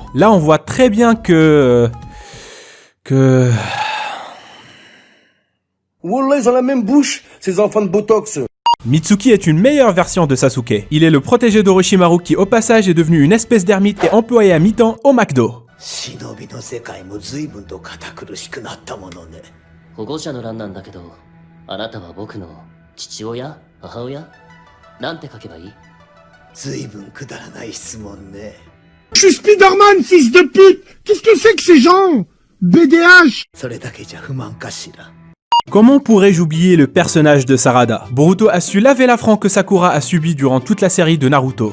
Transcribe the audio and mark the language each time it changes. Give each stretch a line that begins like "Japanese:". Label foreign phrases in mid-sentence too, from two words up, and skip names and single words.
French: Là on voit très bien que... Wallah, ils ont la même bouche, ces enfants de Botox. Mitsuki est une meilleure version de Sasuke. Il est le protégé d'Orochimaru qui au passage est devenu une espèce d'ermite et employé à mi-temps au McDo.
Japanese: 保護者の欄なんだけど、あなたは僕の父親、母親、なんて書けばいい？
French: Je suis Spider-Man, fils de pute. Qu'est-ce que c'est que ces gens? BDH. Comment pourrais-je oublier le personnage de Sarada? Boruto a su laver l'affront que Sakura a subi durant toute la série de Naruto.